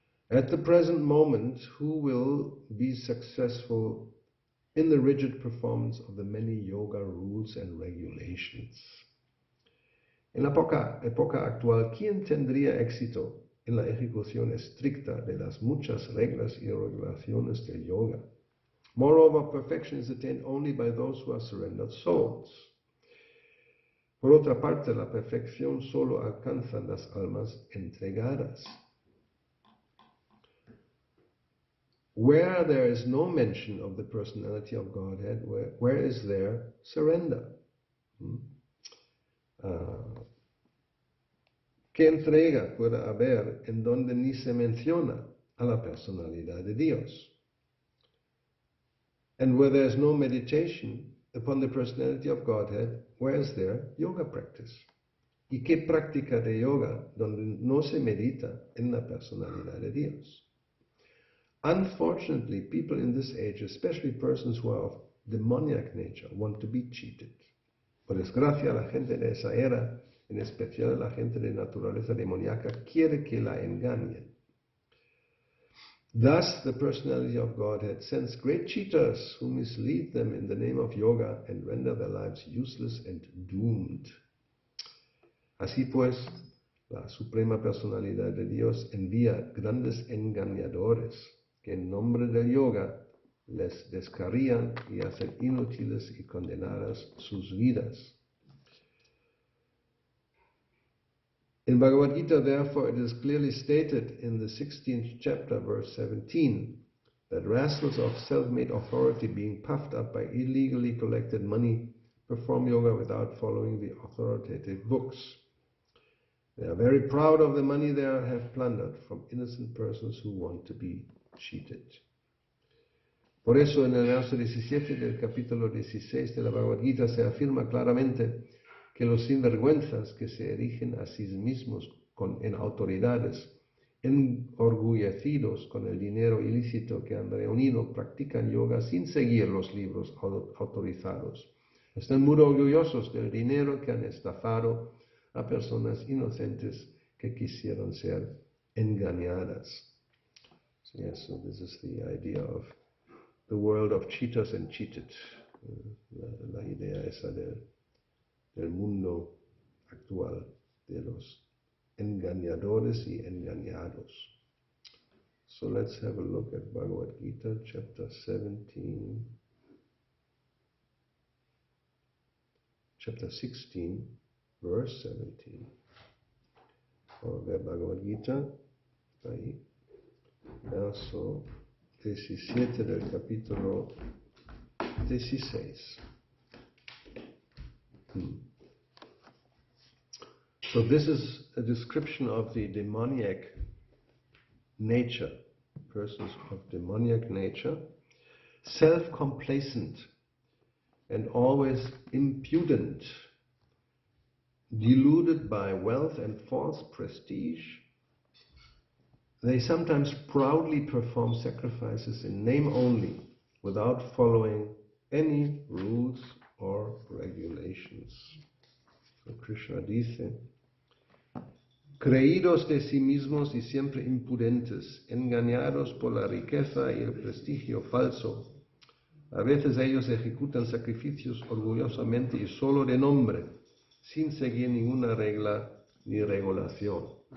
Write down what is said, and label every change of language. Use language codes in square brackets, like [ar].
[en] At the present moment, who will be successful in the rigid performance of the many yoga rules and regulations? [es] En la época actual, ¿quién tendría éxito en la ejecución estricta de las muchas reglas y regulaciones del yoga? [en] Moreover, perfection is attained only by those who are surrendered souls. [es] Por otra parte, la perfección solo alcanzan las almas entregadas. [en] Where there is no mention of the personality of Godhead, where is there surrender? [es] ¿Qué entrega puede haber en donde ni se menciona a la personalidad de Dios? [en] And where there is no meditation upon the personality of Godhead, where is there yoga practice? [es] ¿Y qué práctica de yoga donde no se medita en la personalidad de Dios? [en] Unfortunately, people in this age, especially persons who are of demoniac nature, want to be cheated. [es] Por desgracia, la gente de esa era, en especial la gente de naturaleza demoníaca, quiere que la engañen. [en] Thus, the personality of Godhead sends great cheaters who mislead them in the name of yoga and render their lives useless and doomed. [es] Así pues, la Suprema Personalidad de Dios envía grandes engañadores que en nombre del yoga les descarrían y hacen inútiles y condenadas sus vidas. [en] In Bhagavad Gita, therefore, it is clearly stated in the 16th chapter, verse 17, that rascals of self-made authority, being puffed up by illegally collected money, perform yoga without following the authoritative books. They are very proud of the money they have plundered from innocent persons who want to be cheated. [es] Por eso en el verso 17 del capítulo 16 de la Bhagavad Gita se afirma claramente que los sinvergüenzas que se erigen a sí mismos en autoridades, enorgullecidos con el dinero ilícito que han reunido, practican yoga sin seguir los libros autorizados. Están muy orgullosos del dinero que han estafado a personas inocentes que quisieron ser engañadas. [en] So yes, so this is the idea of the world of cheaters and cheated. [es] La idea esa del mundo actual, de los engañadores y engañados. [en] So let's have a look at Bhagavad Gita, chapter 17, chapter 16, verse 17. [es] Vamos a ver Bhagavad Gita, ahí, verso 17 del capítulo 16. [en] So this is a description of the demoniac nature persons of demoniac nature, self-complacent and always impudent, deluded by wealth and false prestige. They sometimes proudly perform sacrifices in name only, without following any rules or regulations. [es] So Krishna dice, creídos de sí mismos y siempre impudentes, engañados por la riqueza y el prestigio falso. A veces ellos ejecutan sacrificios orgullosamente y solo de nombre, sin seguir ninguna regla ni regulación.